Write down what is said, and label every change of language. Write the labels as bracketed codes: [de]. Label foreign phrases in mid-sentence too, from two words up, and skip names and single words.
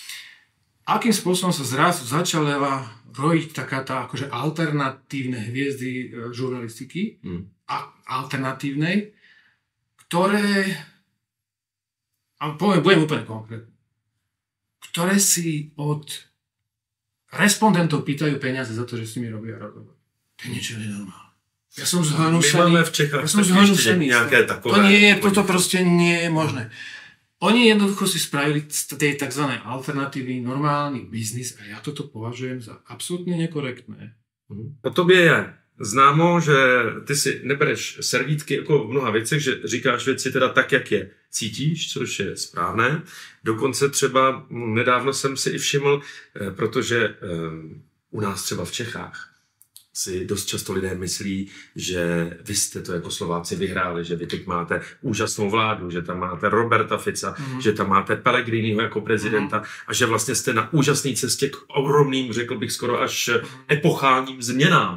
[sk] akým spôsobom sa zrazu začala rojiť taká tá akože alternatívne hviezdy žurnalistiky a alternatívnej, ktoré, a budem úplne konkrétne, ktoré si od respondentov pýtajú peniaze za to, že s nimi robia rozhovor. To je niečo nenormálne. Ja som zhľadnúšený. Toto proste nie je možné. Oni jednoducho si spravili z tej tzv. Alternatívy normálny biznis a ja toto považujem za absolútne nekorektné. [cs] O tobě je známo, že ty si nebereš servítky jako v mnoha věcech, že říkáš věci teda tak, jak je cítíš, což je správné. Dokonce třeba nedávno jsem si i všiml, protože u nás třeba v Čechách si dost často lidé myslí, že vy jste to jako Slováci vyhráli, že vy teď máte úžasnou vládu, že tam máte Roberta Fica, že tam máte Pellegriniho jako prezidenta a že vlastně jste na úžasné cestě k ohromným, řekl bych skoro až epochálním změnám.